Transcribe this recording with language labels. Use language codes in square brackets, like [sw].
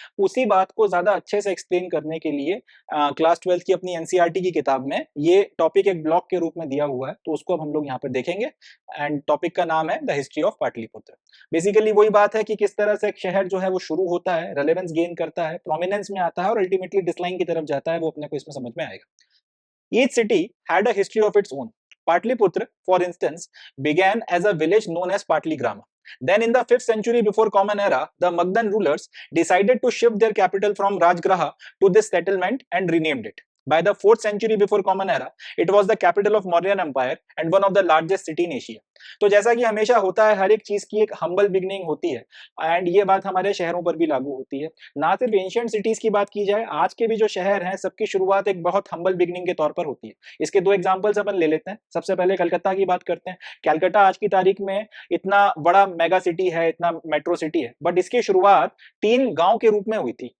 [hi] उसी बात को ज्यादा अच्छे से एक्सप्लेन करने के लिए क्लास 12th की अपनी एनसीईआरटी की किताब में ये टॉपिक एक ब्लॉक के रूप में दिया हुआ है, तो उसको अब हम लोग यहाँ पर देखेंगे एंड टॉपिक का नाम है the history of Pataliputra. Basically वही बात है कि किस तरह से एक शहर जो है वो शुरू होता है, रेलेवेंस गेन करता है, प्रोमिनेंस में आता है और अल्टीमेटली डिक्लाइन की तरफ जाता है, वो अपने को इसमें समझ में आएगा। [en] Each city had a history of its own. Patliputra, for instance, began as a village known as Patligrama. Then in the 5th century before Common Era, the Magadhan rulers decided to shift their capital from Rajgraha to this settlement and renamed it. By the 4th century before Common Era, it was the capital of Mauryan Empire and one of the largest city in Asia. [hi] तो जैसा कि हमेशा होता है हर एक चीज की एक हम्बल बिगनिंग होती है एंड ये बात हमारे शहरों पर भी लागू होती है। ना सिर्फ एंशिएंट सिटीज की बात की जाए, आज के भी जो शहर हैं सबकी शुरुआत एक बहुत हम्बल बिगनिंग के तौर पर होती है। इसके दो एग्जांपल्स अपन ले लेते हैं। सबसे पहले कलकत्ता की बात करते हैं। कलकत्ता आज की तारीख में इतना बड़ा मेगा सिटी है, इतना मेट्रो सिटी है, बट इसकी शुरुआत 3 गांव के रूप में हुई थी।